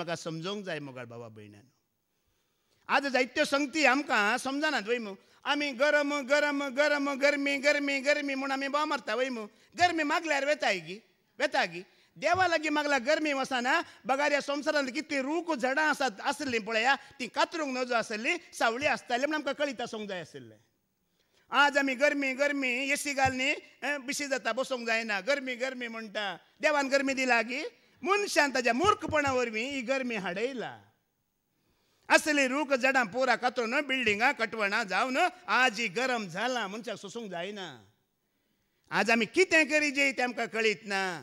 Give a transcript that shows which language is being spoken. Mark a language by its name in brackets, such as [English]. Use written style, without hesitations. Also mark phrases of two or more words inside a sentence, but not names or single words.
[Konkani] म्हाका समजोवंक जाय मोगाळ भावा भयण्यान आज जायत्यो संगती आमकां समजनात वय मू आमी गरम गरम गरम गर्मी गर्मी गर्मी म्हूण आमी बोव मारता वय मू गर्मी मागल्यार वेता गी देवा लागीं मागला गर्मी वचना बगार ह्या संवसारांत कितलीं रूख झाडां आसात आसलीं पळया तीं कातरूंक नजो आसली सावळी आसताली म्हण आमकां कळीत आसूंक जाय आसलें आज आमी गर्मी गर्मी एसी घालनी बिशी जाता बसूंक जायना गर्मी गर्मी म्हणटा देवान गर्मी दिला गी मनशान ताच्या मूर्खपणा वरवीं ही गर्मी हाडयला असली रूख झाडां पुरा कातरून बिल्डिंगां कटवणां जावन आज ही गरम जाला मनशाक सोसूंक जायना आज आमी कितें करी जे तें आमकां कळीत ना